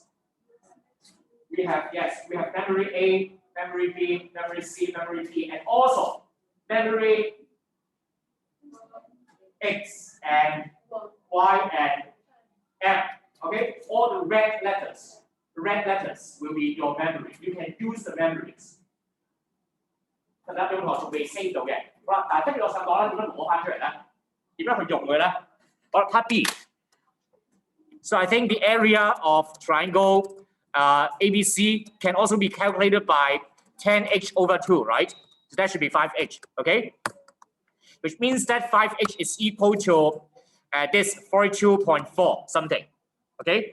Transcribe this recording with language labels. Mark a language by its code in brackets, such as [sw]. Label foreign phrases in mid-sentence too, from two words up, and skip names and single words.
[en] We have memory A, memory B, memory C, memory D, and also memory X and Y and M. Okay, all the red letters will be your memory. You can use the memories. [yue] 大家俾同學仲未 save 到嘅，好啦，嗱，跟住我想講咧，點樣攞翻出嚟咧？點樣去用佢咧？好啦 ，Part B. [en] So I think the area of triangle ABC can also be calculated by 10h over 2, right? So that should be 5h, okay? Which means that 5h is equal to this 42.4 something, okay?